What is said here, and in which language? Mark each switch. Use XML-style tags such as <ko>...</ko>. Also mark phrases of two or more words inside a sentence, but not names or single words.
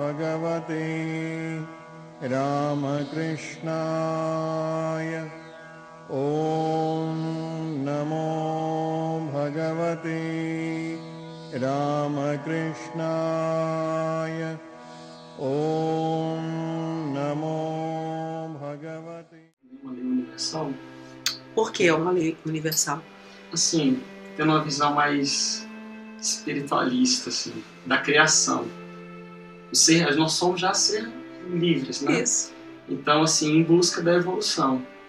<sa>भगवते रामकृष्णाय. ॐ नमो भगवते रामकृष्णाय. ॐ नमो भगवते.</sa> <pt>Uma lei universal? Por que é uma lei universal? Assim, tendo uma visão mais espiritualista, assim, da criação. Nós somos já ser livres, né? Isso. Então, assim, em busca da evolução.</pt>